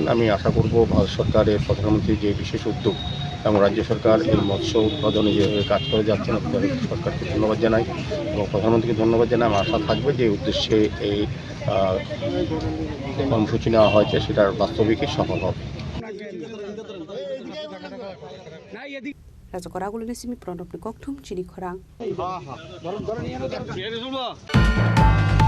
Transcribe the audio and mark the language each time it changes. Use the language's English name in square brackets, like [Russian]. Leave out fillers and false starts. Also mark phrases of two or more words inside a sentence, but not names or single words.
[Bangla] আমি আশা করব ভারত সরকারের প্রধানমন্ত্রীর যে বিশেষ উদ্যোগ এবং রাজ্য সরকার এই মৎস্য উৎপাদনে যেভাবে কাজ করে যাচ্ছেন আপনাদের সরকারকে ধন্যবাদ জানাই এবং প্রধানমন্ত্রীকে ধন্যবাদ জানাই। আমার আশা থাকবে যে উদ্দেশ্যে এই কর্মসূচি নেওয়া হয়েছে সেটার বাস্তবিকই সফল হবে। [Kok Borok] Raja Khorang ulun simi pronop ni kokthum Chini Khorang